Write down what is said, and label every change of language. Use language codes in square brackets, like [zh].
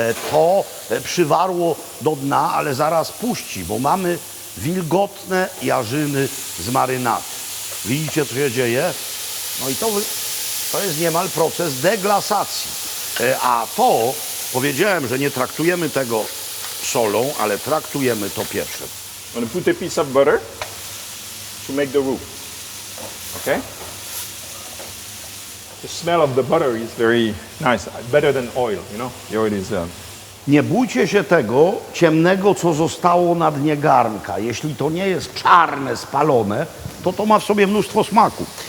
[pl] To przywarło do dna, ale zaraz puści, bo mamy wilgotne jarzyny z marynatu. Widzicie, co się dzieje? No i to jest niemal proces deglasacji. A to, powiedziałem, że nie traktujemy tego solą, ale traktujemy to pieprzem. [en] I'm going to put a piece of butter to make the roux. Okay? The smell of the butter is very nice, better than oil, you know? The oil is [pl] Nie bójcie się tego ciemnego, co zostało na dnie garnka. Jeśli to nie jest czarne, spalone, to ma w sobie mnóstwo smaku.